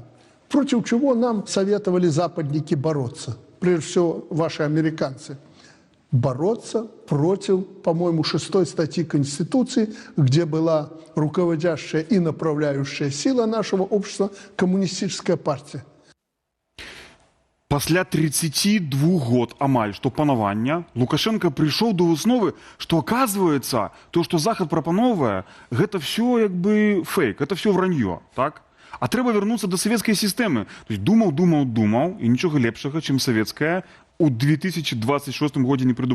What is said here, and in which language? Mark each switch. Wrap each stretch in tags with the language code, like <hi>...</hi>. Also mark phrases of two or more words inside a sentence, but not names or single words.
<ru>Против чего нам советовали западники бороться? Прежде всего, ваши американцы. Бороться против, по-моему, 6 статьи Конституции, где была руководящая и направляющая сила нашего общества коммунистическая партия.</ru> <be>Пасля 32 год амаль што панавання Лукашенко прыйшоў до высновы, што оказывается, то, што Захад прапановвае, гэта все як бы фейк,</be> <ru>это все вранье,</ru> <be>так? А трэба вярнуцца до савецкай сістэмы.</be> <ru>То есть</ru> <be>думаў, і нічога лепшага, чым савецкая, у 2026 годзе не прыдумаў.</be>